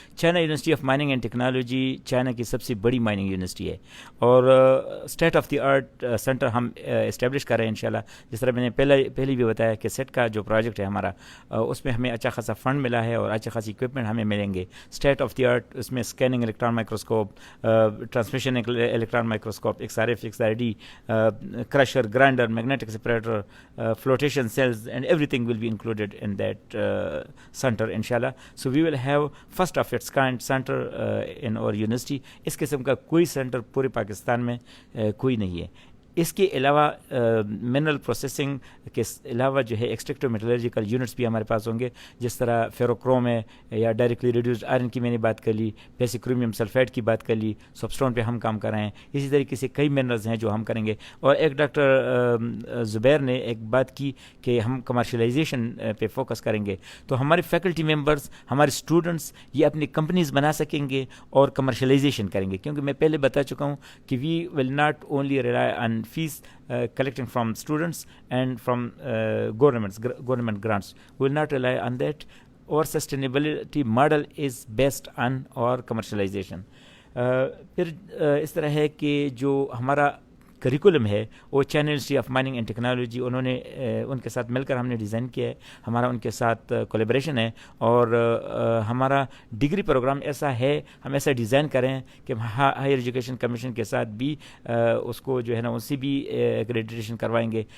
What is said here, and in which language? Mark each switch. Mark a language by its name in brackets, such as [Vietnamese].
[Urdu] China university of mining and technology China کی سب سے بڑی مائننگ یونیورسٹی ہے, اور state of the art centre ہم اسٹیبلش کر رہے ہیں انشاءاللہ. جس طرح میں نے پہلے بھی بتایا کہ سیٹ کا جو پروجیکٹ ہے ہمارا, اس میں ہمیں اچھا خاصا فنڈ ملا ہے, اور اچھا خاصی اکوپمنٹ ہمیں ملیں گے اسٹیٹ آف دی آرٹ. [English] اس میں scanning electron microscope, transmission electron microscope, XRF XRD, crusher, grinder, magnetic separator, flotation cells, and everything will be included in that center inshallah. So we will have first of its kind center in our university. [Urdu] اس قسم کا کوئی centre پورے پاکستان میں کوئی نہیں ہے. اس کے علاوہ منرل پروسیسنگ کے علاوہ جو ہے ایکسٹریکٹو میٹلرجیکل یونٹس بھی ہمارے پاس ہوں گے, جس طرح فیروکروم ہے یا ڈائریکٹلی ریڈیوسڈ آئرن کی میں نے بات کر لی, بیسک کرومیم سلفیٹ کی بات کر لی, سب اسٹون پہ ہم کام کر رہے ہیں. اسی طریقے سے کئی منرلز ہیں جو ہم کریں گے. اور ایک ڈاکٹر زبیر نے ایک بات کی کہ ہم کمرشلائزیشن پہ فوکس کریں گے, تو ہمارے فیکلٹی ممبرس, ہمارے اسٹوڈنٹس یہ اپنی کمپنیز بنا سکیں گے اور کمرشلائزیشن کریں گے. کیونکہ میں پہلے بتا چکا ہوں کہ [English] We will not only rely on fees collecting from students and from government grants. We will not rely on that. Our sustainability model is based on our commercialization. [Urdu] پھر اس طرح ہے کہ جو ہمارا کریکولم ہے وہ China university of mining and technology, انہوں نے ان کے ساتھ مل کر ہم نے ڈیزائن کیا ہے. ہمارا ان کے ساتھ کولیبریشن ہے, اور ہمارا ڈگری پروگرام ایسا ہے, ہم ایسا ڈیزائن کریں کہ ہائر ایجوکیشن کمیشن کے ساتھ بھی اس کو جو ہے نا ان سے بھی ایکریڈیٹیشن کروائیں گے.